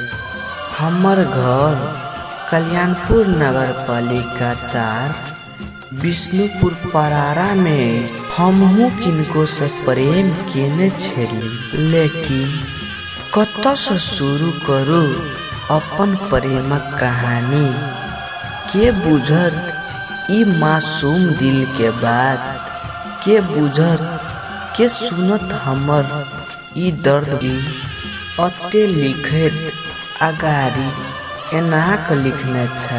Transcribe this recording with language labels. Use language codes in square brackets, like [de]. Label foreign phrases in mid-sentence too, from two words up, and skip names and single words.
[mai] हमर घर कल्याणपुर नगर पालिका 4 विष्णुपुर परारा में। हमहू किनको से प्रेम केने छली, लेकिन कतऽ से शुरू करू अपन प्रेमक कहानी। के बुझत ई मासूम दिल के बात, के बुझत के सुनत हमर ई दर्द। अते लिखत अगारी एनाक लिखने छै।